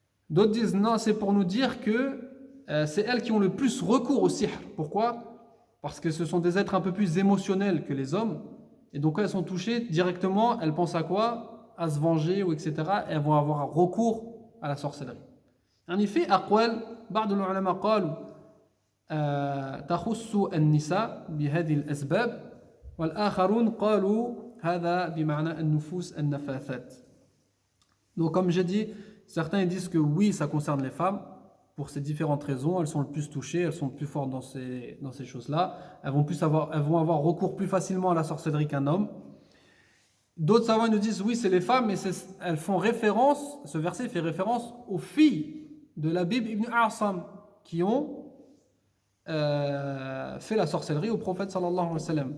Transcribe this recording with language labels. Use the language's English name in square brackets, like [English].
[French] D'autres disent non, c'est pour nous dire que c'est elles qui ont le plus recours au sihr. Pourquoi? Parce que ce sont des êtres un peu plus émotionnels que les hommes. Et donc quand elles sont touchées, directement, elles pensent à quoi? À se venger ou etc. Et elles vont avoir recours à la sorcellerie. En effet, [Arabic] أقوال بعض العلماء قالوا تخص النساء بهذه الأسباب والآخرون قالوا هذا بمعنى النفوس النفاثات. [French] Donc comme j'ai dit, certains disent que oui, ça concerne les femmes pour ces différentes raisons. Elles sont le plus touchées, elles sont le plus fortes dans ces choses-là. Elles vont avoir recours plus facilement à la sorcellerie qu'un homme. D'autres savants nous disent oui, c'est les femmes, mais elles font référence, ce verset fait référence aux filles de Labib ibn A'sam qui ont fait la sorcellerie au prophète sallallahu alayhi wa sallam.